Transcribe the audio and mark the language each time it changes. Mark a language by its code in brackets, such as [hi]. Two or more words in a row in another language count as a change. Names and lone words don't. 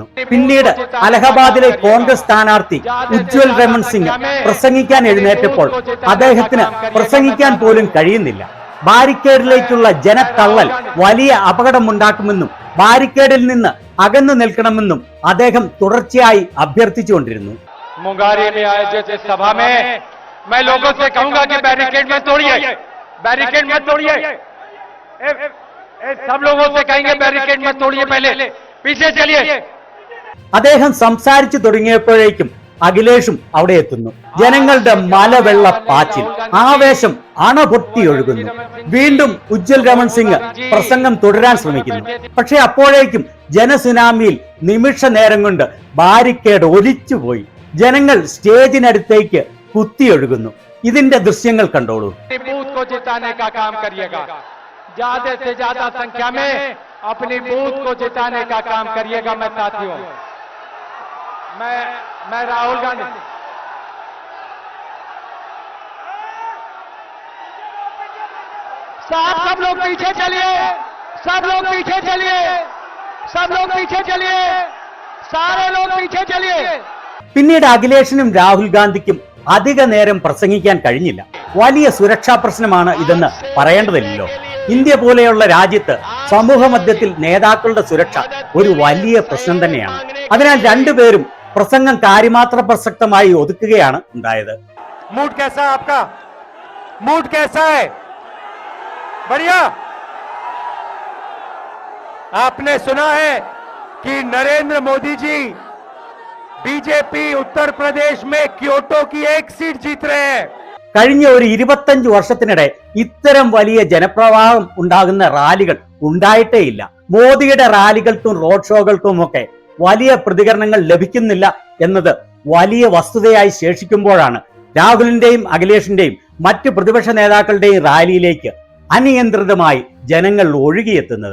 [ml] പിന്നീട് അലഹബാദിലെ കോൺഗ്രസ് സ്ഥാനാർത്ഥി ഉജ്വൽ രമൺ സിംഗ് പ്രസംഗിക്കാൻ എഴുന്നേറ്റപ്പോൾ അദ്ദേഹത്തിന് പ്രസംഗിക്കാൻ പോലും കഴിയുന്നില്ല. ബാരിക്കേഡിലേക്കുള്ള ജനത്തള്ളൽ വലിയ അപകടമുണ്ടാക്കുമെന്നും ബാരിക്കേഡിൽ നിന്ന് അകന്നു നിൽക്കണമെന്നും അദ്ദേഹം തുടർച്ചയായി അഭ്യർത്ഥിച്ചുകൊണ്ടിരുന്നു. [hi] मैं लोगों से कहूंगा कि बैरिकेड मत तोड़िए, बैरिकेड मत तोड़िए। सब लोगों से कहेंगे बैरिकेड मत तोड़िए, पहले पीछे चलिए। [ml] അദ്ദേഹം സംസാരിച്ചു തുടങ്ങിയപ്പോഴേക്കും അഖിലേഷും അവിടെ എത്തുന്നു. ജനങ്ങളുടെ മലവെള്ള പാച്ചിൽ, ആവേശം അണപൊട്ടിയൊഴുകുന്നു. വീണ്ടും ഉജ്വൽ രമൺ സിംഗ് പ്രസംഗം തുടരാൻ ശ്രമിക്കുന്നു. പക്ഷെ അപ്പോഴേക്കും ജനസുനാമിയിൽ നിമിഷ നേരം കൊണ്ട് ബാരിക്കേഡ് ഒലിച്ചുപോയി. ജനങ്ങൾ സ്റ്റേജിനടുത്തേക്ക് കുത്തിയൊഴുകുന്നു. ഇതിന്റെ ദൃശ്യങ്ങൾ കണ്ടോളൂ. [hi] बूथ को जिताने का काम करिएगा, ज्यादा से ज्यादा संख्या में अपनी बूथ को जिताने का काम करिएगा। मैं साथियों, मैं राहुल गांधी, साहब सब लोग पीछे चलिए, सब लोग पीछे चलिए, सब लोग पीछे चलिए, सारे लोग पीछे चलिए। [ml] പിന്നീട് അഖിലേഷിനും രാഹുൽ ഗാന്ധിക്കും അധിക നേരം പ്രസംഗിക്കാൻ കഴിഞ്ഞില്ല. വലിയ സുരക്ഷാ പ്രശ്നമാണ് ഇതെന്ന് പറയേണ്ടതില്ലല്ലോ. ഇന്ത്യ പോലെയുള്ള രാജ്യത്ത് സമൂഹ മധ്യത്തിൽ നേതാക്കളുടെ സുരക്ഷ ഒരു വലിയ പ്രശ്നം തന്നെയാണ്. അതിനാൽ രണ്ടുപേരും പ്രസംഗം കാര്യമാത്ര പ്രസക്തമായി ഒതുക്കുകയാണ് ഉണ്ടായത്. [hi] मूड कैसा है आपका? मूड कैसा है? बढ़िया। आपने सुना है कि नरेंद्र मोदी जी बीजेपी उत्तर प्रदेश में क्योटो की एक सीट जीत रहे हैं। [ml] കഴിഞ്ഞ ഒരു 25 വർഷത്തിനിടെ ഇത്തരം വലിയ ജനപ്രവാഹം ഉണ്ടാകുന്ന റാലികൾ ഉണ്ടായിട്ടേയില്ല. മോദിയുടെ റാലികൾക്കും റോഡ് ഷോകൾക്കും ഒക്കെ വലിയ പ്രതികരണങ്ങൾ ലഭിക്കുന്നില്ല എന്നത് വലിയ വസ്തുതയായി ശേഷിക്കുമ്പോഴാണ് രാഹുലിന്റെയും അഖിലേഷിന്റെയും മറ്റ് പ്രതിപക്ഷ നേതാക്കളുടെയും റാലിയിലേക്ക് അനിയന്ത്രിതമായി ജനങ്ങൾ ഒഴുകിയെത്തുന്നത്.